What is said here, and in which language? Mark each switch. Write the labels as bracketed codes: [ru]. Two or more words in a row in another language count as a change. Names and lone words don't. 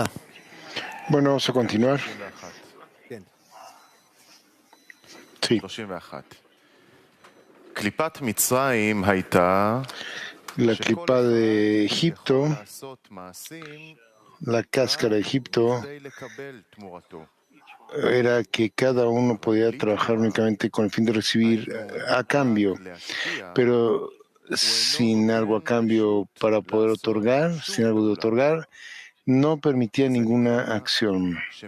[es] Bueno, vamos a continuar. Sí. 31. [he] קליפת מצרים הייתה [es] La clipa de Egipto, la cáscara de Egipto, era que cada uno podía trabajar únicamente con el fin de recibir a cambio, pero sin algo a cambio para poder otorgar, sin algo de otorgar, no permitía ninguna acción.